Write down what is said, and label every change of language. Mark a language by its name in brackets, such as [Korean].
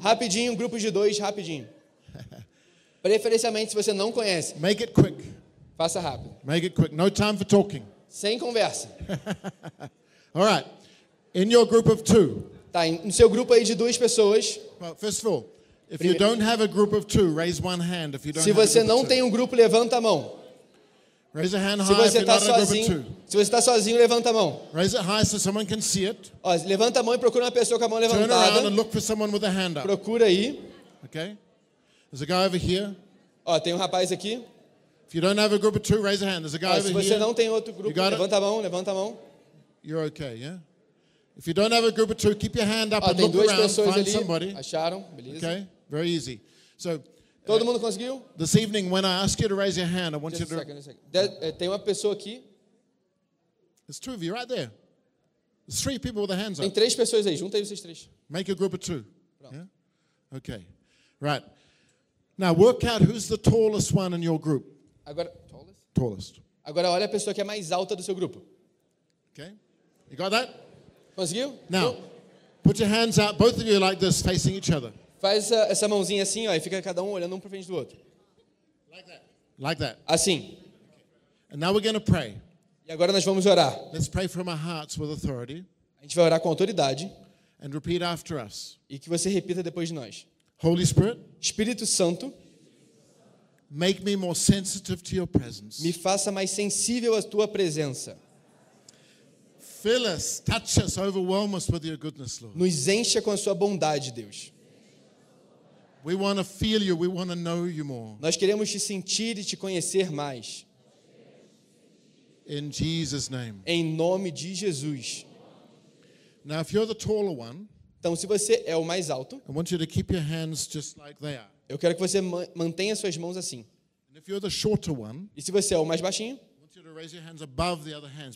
[Portuguese] Rapidinho, um grupo de 2, rapidinho. Preferencialmente se você não conhece. [English] Make it quick. [Portuguese] Faça rápido. [English] Make it quick. No time for talking. [Portuguese] Sem conversa. [English] All right. In your group of 2. [Portuguese] Tá, no seu grupo aí de 2 pessoas. [English] Well, first of all, if you don't have a group of 2, raise one hand if you don't. [Portuguese] Se você não tem um grupo, levanta a mão. [English] Raise a hand high if you're not in a group of 2. [Portuguese] Se você está sozinho, levanta a mão. [English] Raise it high so someone can see it. [Portuguese] Ó, levanta a mão e procura uma pessoa com a mão levantada. [English] Turn around and look for someone with a hand up. [Portuguese] Procura aí. [English] Okay. There's a guy over here. [Portuguese] Ó, tem um rapaz aqui. [English] If you don't have a group of 2, raise a hand. There's a guy over here. [Portuguese] Se você não tem outro grupo, levanta a mão, levanta a mão. [English] You're okay, yeah? If you don't have a group of 2, keep your hand up and look around, find somebody. [Portuguese] Acharam, beleza. [English] Okay, very easy. So, [Portuguese] todo mundo conseguiu? [English] This evening, when I ask you to raise your hand, I want you to... [Portuguese] Tem uma pessoa aqui. [English] There's 2 of you right there. There's 3 people with their hands up. [Portuguese] Tem 3 pessoas aí, junta aí vocês 3. [English] Make a group of 2. [Portuguese] Pronto. Yeah? [English] Okay, right. Now, work out who's the tallest one in your group. [Portuguese] Agora, [English] tallest. [Portuguese] Agora olha a pessoa que é mais alta do seu grupo. [English] Okay? You got that? [Portuguese] Conseguiu? [English] Now, put your hands out, both of you like this, facing each other. [Portuguese] Faz essa mãozinha assim, ó, e fica cada um olhando um para frente do outro. [English] Like that. Like that. [Portuguese] Assim. [English] And now we're going to pray. [Portuguese] E agora nós vamos orar. [English] Let's pray from our hearts with authority. [Portuguese] A gente vai orar com autoridade. [English] And repeat after us. [Portuguese] E que você repita depois de nós. [English] Holy Spirit. [Portuguese] Espírito Santo. [English] Make me more sensitive to your presence. [Portuguese] Me faça mais sensível à tua presença. [English] Fill us, touch us, overwhelm us with your goodness, Lord. [Portuguese] Nos encha com a sua bondade, Deus. [English] We want to feel you, we want to know you more. [Portuguese] Nós queremos te sentir e te conhecer mais. [English] In Jesus' name. [Portuguese] Em nome de Jesus. [English] Now, if you're the taller one, [Portuguese] então, se você é o mais alto, [English] I want you to keep your hands just like they are. [Portuguese] Eu quero que você mantenha suas mãos assim. [English] And if you're the shorter one, [Portuguese] e se você é o mais baixinho, [English] I want you to raise your hands above the other hands,